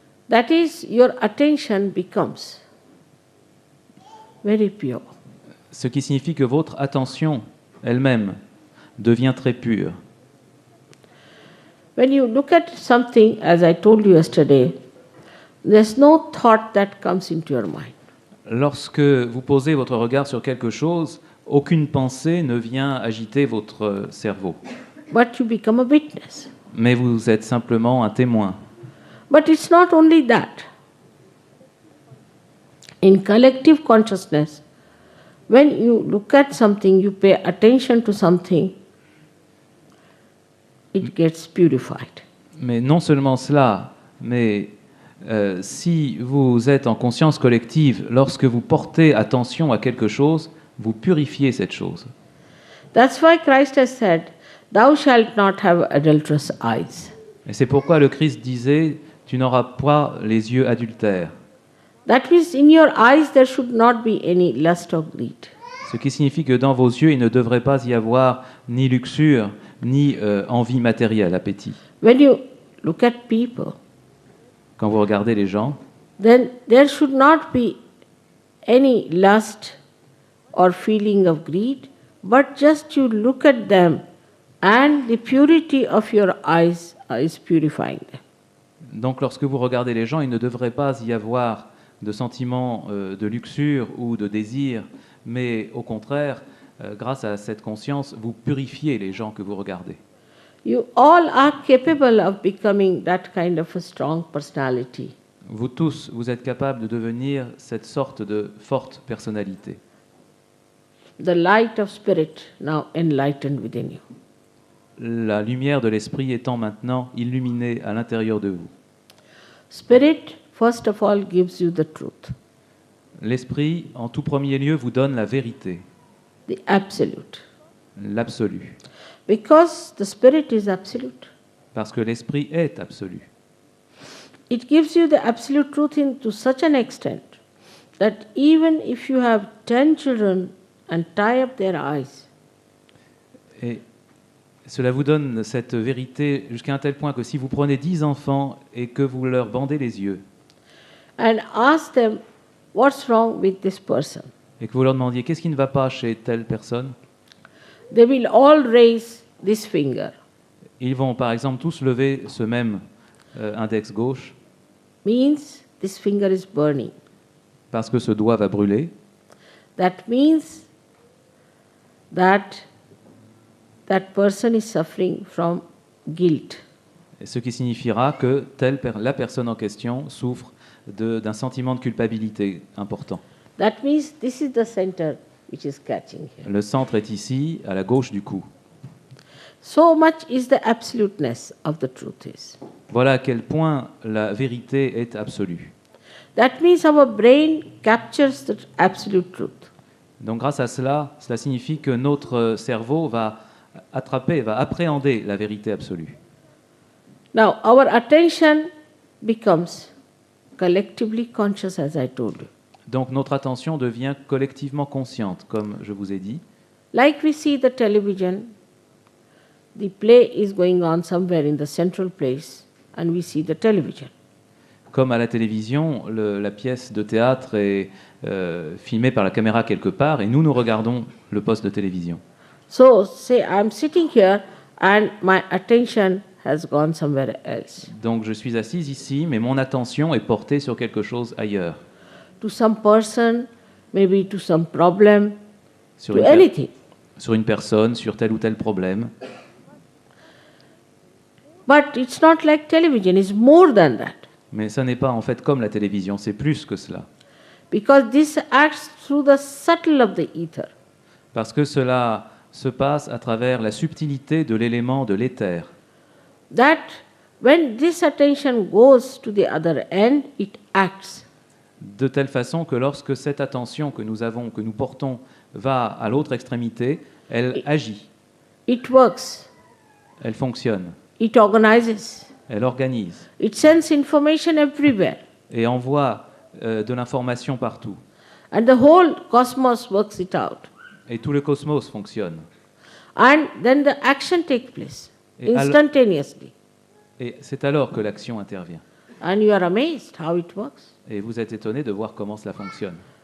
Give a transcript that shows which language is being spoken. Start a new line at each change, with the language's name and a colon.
English: That is, your attention becomes very pure.
French: Ce qui signifie que votre attention elle-même devient très pure.
English: When you look at something, as I told you yesterday, there's no thought that comes into your mind.
French: Lorsque vous posez votre regard sur quelque chose, aucune pensée ne vient agiter votre cerveau.
English: But you become a witness.
French: Mais vous êtes simplement un témoin.
English: But it's not only that. In collective consciousness, when you look at something, you pay attention to something, it gets purified.
French: Mais non seulement cela, mais si vous êtes en conscience collective, lorsque vous portez attention à quelque chose, vous purifiez cette chose.
English: That's why Christ has said, "Thou shalt not have adulterous eyes."
French: Et c'est pourquoi le Christ disait, tu n'auras pas les yeux adultères.
English: That means in your eyes there should not be any lust or greed.
French: Ce qui signifie que dans vos yeux, il ne devrait pas y avoir ni luxure, ni envie matérielle, appétit.
English: When you look at people,
French: Quand vous regardez les gens,
English: then there should not be any lust or feeling of greed, but just you look at them and the purity of your eyes is purifying them.
French: donc lorsque vous regardez les gens, il ne devrait pas y avoir de sentiment de luxure ou de désir, mais au contraire, grâce à cette conscience, vous purifiez les gens que vous regardez.
English: You all are capable of becoming that kind of a strong personality.
French: Vous tous, vous êtes capables de devenir cette sorte de forte personnalité.
English: The light of spirit now enlightened within you.
French: La lumière de l'esprit étant maintenant illuminée à l'intérieur de vous.
English: Spirit, first of all, gives you the truth,
French: L'esprit, en tout premier lieu, vous donne la vérité,
English: the absolute.
French: l'absolu,
English: Because the spirit is absolute.
French: parce que l'esprit est absolu.
English: It gives you the absolute truth to such an extent that even if you have 10 children and tie up their eyes,
French: Et cela vous donne cette vérité jusqu'à un tel point que si vous prenez 10 enfants et que vous leur bandez les yeux,
English: and ask them, what's wrong with this person?
French: et que vous leur demandiez qu'est-ce qui ne va pas chez telle personne,
English: They will all raise this finger.
French: ils vont par exemple tous lever ce même index gauche,
English: Means this finger is burning.
French: parce que ce doigt va brûler.
English: That means that that person is suffering from guilt.
French: Et ce qui signifiera que la personne en question souffre d'un sentiment de culpabilité important.
English: That means this is the center which is catching here.
French: Le centre est ici, à la gauche du cou.
English: So much is the absoluteness of the truth is.
French: Voilà à quel point la vérité est absolue.
English: That means our brain captures the absolute truth.
French: Donc grâce à cela, cela signifie que notre cerveau va appréhender la vérité absolue.
English: Now, our attention becomes collectively conscious, as I told you.
French: Donc notre attention devient collectivement consciente, comme je vous ai dit.
English: Like we see the television, the play is going on somewhere in the central place, and we see the television.
French: Comme à la télévision, la pièce de théâtre est filmée par la caméra quelque part et nous regardons le poste de télévision.
English: So, say I'm sitting here and my attention has gone somewhere else,
French: Donc je suis assise ici, mais mon attention est portée sur quelque chose ailleurs,
English: to some person, maybe to some problem,
French: sur
English: to
French: une,
English: anything.
French: sur une personne, sur tel ou tel problème.
English: But it's not like television, it's more than that.
French: Mais ça n'est pas en fait comme la télévision, c'est plus que cela.
English: Because this acts through the subtle of the ether.
French: Parce que cela se passe à travers la subtilité de l'élément de l'éther.
English: That when this attention goes to the other end, it acts.
French: De telle façon que lorsque cette attention que nous avons, que nous portons, va à l'autre extrémité, elle agit,
English: It works.
French: elle fonctionne,
English: It organizes.
French: elle organise
English: It sends information everywhere.
French: et envoie de l'information partout.
English: And the whole cosmos works it out.
French: Et tout le cosmos fonctionne.
English: And then the action takes place
French: Et
English: instantaneously.
French: Et c'est alors que l'action intervient.
English: And you are amazed how it works.
French: Et vous êtes étonné de voir comment cela fonctionne.